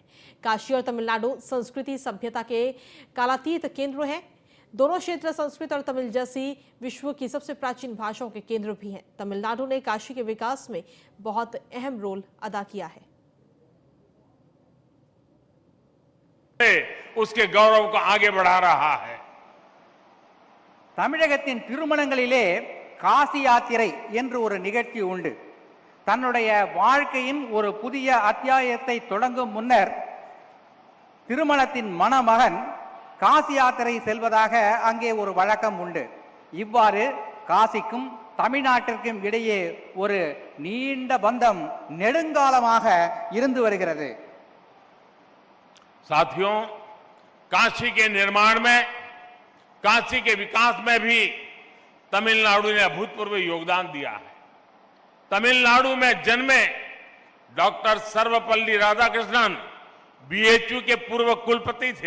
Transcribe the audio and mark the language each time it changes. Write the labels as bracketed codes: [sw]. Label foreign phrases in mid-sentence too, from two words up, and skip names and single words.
[hi] काशी और तमिलनाडु संस्कृति सभ्यता के कालातीत केंद्र हैं। दोनों क्षेत्र संस्कृत और तमिल जैसी विश्व की सबसे प्राचीन भाषाओं के केंद्र भी हैं। तमिलनाडु ने काशी के विकास में बहुत अहम रोल अदा किया है। उसके गौरव को आगे बढ़ा रहा है। [ta] தமிழகத்தின் திருமணங்களிலே காசி யாத்திரை என்று ஒரு நிகழ்ச்சி உண்டு. தன்னுடைய வாழ்க்கையின் ஒரு புதிய அத்தியாயத்தை தொடங்கும் முன்னர் திருமணத்தின் மணமகன் காசி யாத்திரை செல்வதாக அங்கே ஒரு வழக்கம் உண்டு. இவ்வாறு காசிக்கும் தமிழ்நாட்டிற்கும் இடையே ஒரு நீண்ட பந்தம் நெடுங்காலமாக இருந்து வருகிறது. [hi] साथियों, काशी के निर्माण में, काशी के विकास में भी तमिलनाडु ने अभूतपूर्व योगदान दिया है। तमिलनाडु में जन्मे डॉक्टर सर्वपल्ली राधाकृष्णन बीएचयू के पूर्व कुलपति थे।